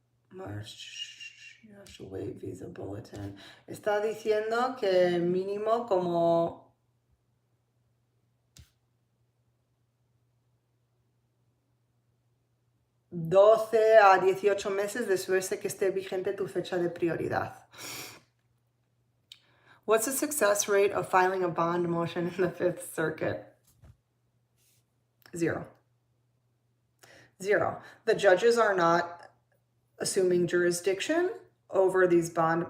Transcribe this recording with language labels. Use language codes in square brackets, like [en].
[en] March, you have to wait visa bulletin. [es] Está diciendo que mínimo como 12 a 18 meses después de que esté vigente tu fecha de prioridad. [en] What's the success rate of filing a bond motion in the Fifth Circuit? 0. The judges are not assuming jurisdiction over these bond.